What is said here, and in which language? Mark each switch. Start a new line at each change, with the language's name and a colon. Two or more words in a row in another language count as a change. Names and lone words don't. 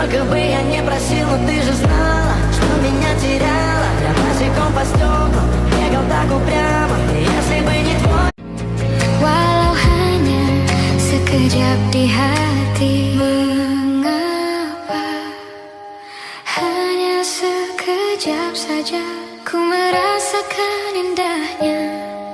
Russian: бы я не просил, но ты же знала, что меня теряла. Я босиком по стеклам бегал так упрямо. Если бы не твой.
Indonesian: Walau hanya sekejap di hati, mengapa hanya sekejap saja ku merasakan indahnya.